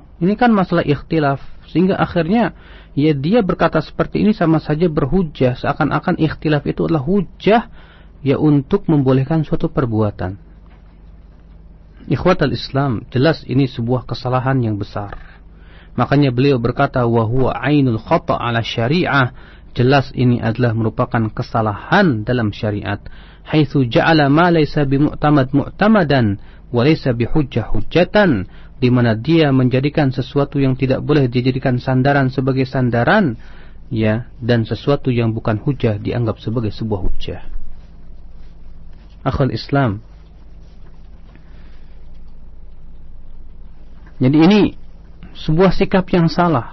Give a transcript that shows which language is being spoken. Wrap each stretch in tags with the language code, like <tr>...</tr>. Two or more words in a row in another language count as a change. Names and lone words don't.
<id>Ini kan masalah ikhtilaf. Sehingga akhirnya ya dia berkata seperti ini sama saja berhujjah, seakan-akan ikhtilaf itu adalah hujjah ya untuk membolehkan suatu perbuatan.</id> <ar>إخوة الإسلام,</ar> <id>jelas ini sebuah kesalahan yang besar. Makanya beliau berkata</id> <ar>وهو عين الخطأ على الشريعة.</ar> <id>Jelas ini adalah merupakan kesalahan dalam syariat.</id> <ar>حيث جعل ما ليس بمعتمد معتمدا وليس بحجة حجة,</ar> <id>di mana dia menjadikan sesuatu yang tidak boleh dijadikan sandaran sebagai sandaran, ya, dan sesuatu yang bukan hujjah dianggap sebagai sebuah hujjah.</id> <ar>أخو الإسلام.</ar> <id>Jadi ini sebuah sikap yang salah.</id>